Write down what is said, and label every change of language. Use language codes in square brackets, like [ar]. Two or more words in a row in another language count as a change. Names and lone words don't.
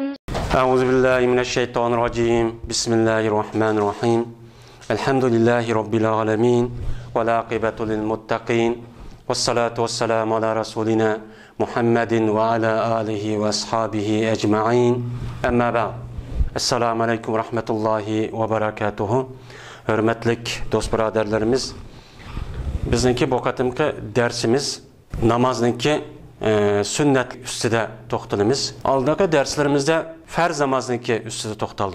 [ar] أعوذ بالله من الشيطان الرجيم. بسم الله الرحمن الرحيم. الحمد لله رب العالمين والعاقبة للمتقين والصلاة والسلام على رسولنا محمد وعلى آله وأصحابه أجمعين. أما بعد. السلام عليكم ورحمة الله وبركاته. [ug] Hürmetlik dost biraderlerimiz, bizniki bu katımki dersimiz namazniki sünnet üstüde toxtalımız. Aldaki derslerimizde farz namazniki üstüde toxtaldık.